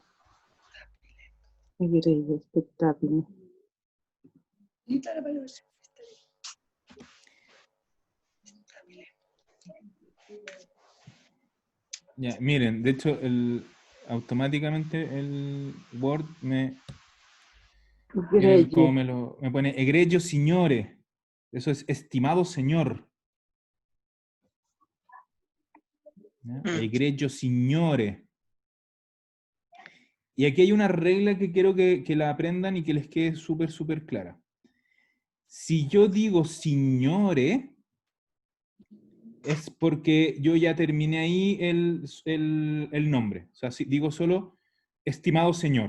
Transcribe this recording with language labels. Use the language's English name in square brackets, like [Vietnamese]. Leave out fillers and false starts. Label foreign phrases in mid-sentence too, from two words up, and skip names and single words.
[Italian] Egregio, spettabile. [Spanish] Ya, miren, de hecho, automáticamente el Word [Italian] Egregio. [Spanish] me pone [Italian] egregio signore. [Spanish] Eso es estimado señor. ¿Ya? [Italian] Egregio signore. [Spanish] Y aquí hay una regla que quiero que la aprendan y que les quede súper, súper clara. Si yo digo signore, es porque yo ya terminé ahí el nombre. O sea, si digo solo estimado señor.